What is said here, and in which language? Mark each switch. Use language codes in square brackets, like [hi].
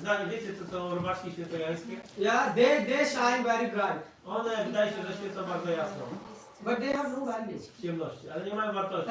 [pl] wiecie co są robaczki świętojańskie? [en] Yeah, they shine very bright, [pl] One wydaje się, że świecą bardzo jasno [en] but they have no value. [pl] w ciemności, ale nie mają wartości.